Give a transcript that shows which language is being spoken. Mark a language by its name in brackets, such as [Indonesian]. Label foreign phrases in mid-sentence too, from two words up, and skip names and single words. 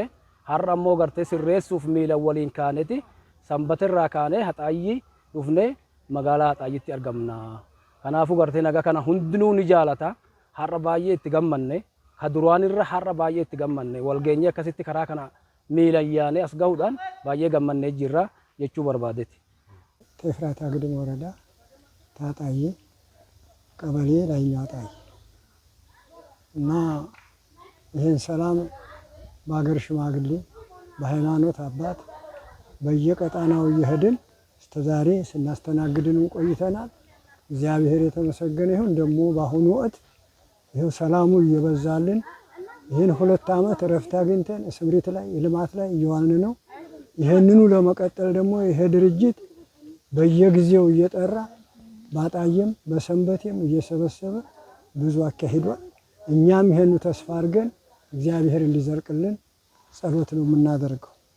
[Oromo] Har'a immoo gartee sirreessuuf miilan waliin kaaneeti Sanbateerraa kaanee Haxaayii dhufnee magaalaa Haxaayiitti argamna. Kanaafuu gartee nagaa kana hundinuu ni jaalata. Har'a baay'ee itti gammanne ka duraanirra har'a baay'ee itti gammanne wal geenyee akkasitti karaa kana miilan yaanee as gahuudhaan baay'ee gammannee jirra jechuu barbaadeeti. [Amharic] ኤፍራታ ግድም ወረዳ ታጣዬ ቀበሌ ላይኛው ጣይ እና ይህን ሰላም በአገር ሽማግሌ በሃይማኖት አባት በየቀጣናው እየሄድን እስከዛሬ ስናስተናግድን ቆይተናል። እግዚአብሔር የተመሰገነ ይሁን። ደግሞ በአሁኑ ወቅት ይሄው ሰላሙ እየበዛልን ይህን 2 ዓመት እረፍት አግኝተን ስምሪት ላይ ልማት ላይ እየዋልን ነው። ይሄንኑ ለመቀጠል ደግሞ ይሄ ድርጅት በየጊዜው እየጠራ ባጣየም በሰንበቴም እየሰበሰበ ብዙ አካሂዷል። እኛም ይሄን ተስፋ አድርገን እግዚአብሔር እንዲዘርቅልን ጸሎት ነው የምናደርገው።